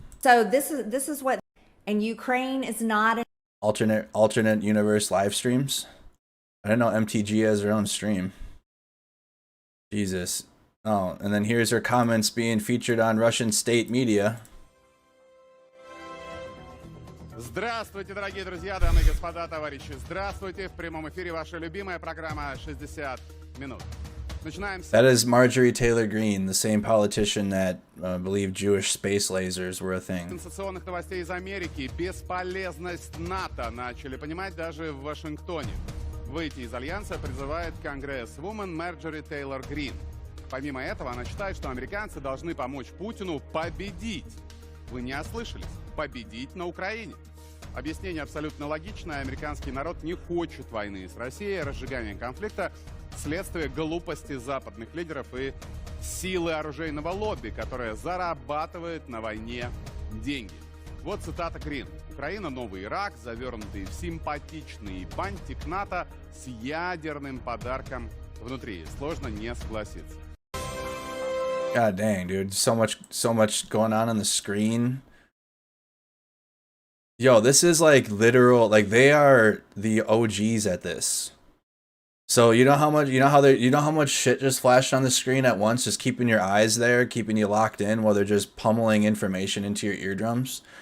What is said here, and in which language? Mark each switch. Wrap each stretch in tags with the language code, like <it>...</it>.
<en>So this is what, and Ukraine is not an alternate universe live streams? I didn't know MTG has her own stream. Jesus. Oh, and then here's her comments being featured on Russian state media.</en> <ru>Здравствуйте, дорогие друзья, дамы и господа, товарищи. Здравствуйте. В прямом эфире ваша любимая программа «60 минут». Начинаем с...</ru> <en>That is Marjorie Taylor Greene, the same politician that believed Jewish space lasers were a thing.</en> <ru>Сенсационных новостей из Америки. Бесполезность НАТО начали понимать даже в Вашингтоне. Выйти из Альянса призывает конгрессвумен Марджори Тейлор Грин. Помимо этого, она считает, что американцы должны помочь Путину победить. Вы не ослышались. Победить на Украине. Объяснение абсолютно логичное. Американский народ не хочет войны с Россией. Разжигание конфликта – следствие глупости западных лидеров и силы оружейного лобби, которое зарабатывает на войне деньги. Вот цитата Грин. Украина – новый Ирак, завернутый в симпатичный бантик НАТО с ядерным подарком внутри. Сложно не согласиться.</ru> <en>God dang, dude. So much going on the screen. Yo, this is like literal, like they are the OGs at this. So you know how much shit just flashed on the screen at once, just keeping your eyes there, keeping you locked in while they're just pummeling information into your eardrums.</en>